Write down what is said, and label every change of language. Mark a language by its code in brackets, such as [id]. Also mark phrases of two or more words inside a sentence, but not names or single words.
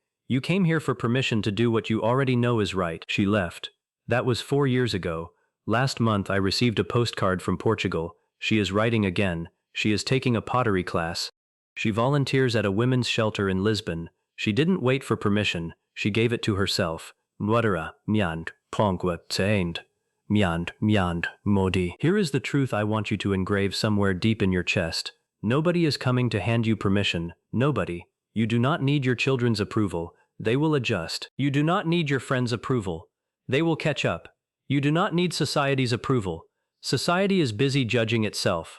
[en] You came here for permission to do what you already know is right." She left. That was 4 years ago. Last month I received a postcard from Portugal. She is writing again. She is taking a pottery class. She volunteers at a women's shelter in Lisbon. She didn't wait for permission. She gave it to herself. Mwatara, myand, pongwa, tsaend. Myand, modi. Here is the truth I want you to engrave somewhere deep in your chest. Nobody is coming to hand you permission. Nobody. You do not need your children's approval. They will adjust. You do not need your friends' approval. They will catch up. You do not need society's approval. Society is busy judging itself.